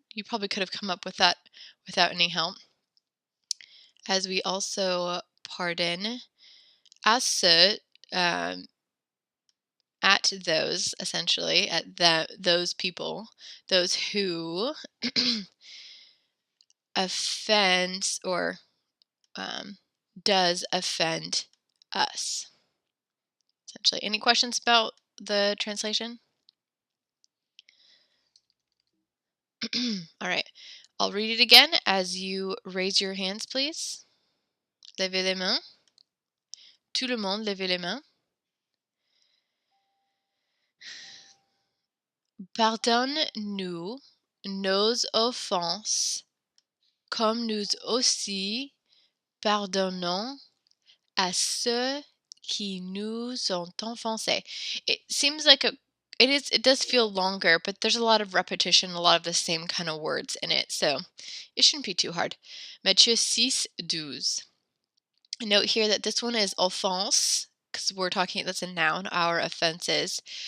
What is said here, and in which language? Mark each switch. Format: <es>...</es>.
<en>You probably could have come up with that without any help. As we also</en> <fr>pardon à ceux,</fr> <en>at those, essentially, at those people, those who offends or does offend us. Essentially. Any questions about the translation? All right. I'll read it again as you raise your hands, please.</en> <fr>Levez les mains. Tout le monde, levez les mains. Pardonne-nous nos offenses, comme nous aussi pardonnons à ceux qui nous ont offensés.</fr> <en>It seems like it does feel longer, but there's a lot of repetition, a lot of the same kind of words in it, so it shouldn't be too hard. Matthieu 6:12. Note here that this one is offense, because we're talking, that's a noun, our offenses.</en>